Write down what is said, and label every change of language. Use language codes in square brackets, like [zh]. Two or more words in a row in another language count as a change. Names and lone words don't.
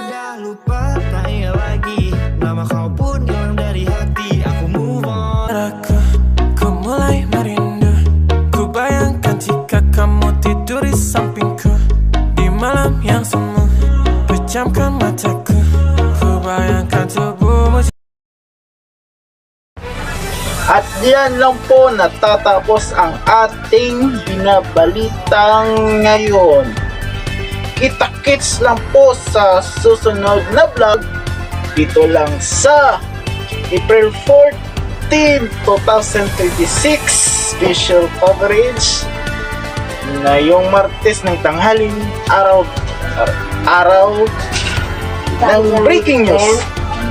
[ms] telah lupa, tak ingat lagi nama kau pun hilang dari hati. [id] Aku [en] move on. [id] Ku mulai merindu. Ku bayangkan jika kamu tidur di sampingku di malam yang semu. Pejamkan mataku. Ku bayangkan tubuhmu. [tl] At diyan lang po natatapos ang ating binabalitang ngayon. Kita-kits lang po sa susunod na vlog dito lang sa April 14, 2026 special coverage na yung Martes ng tanghaling araw ng breaking news.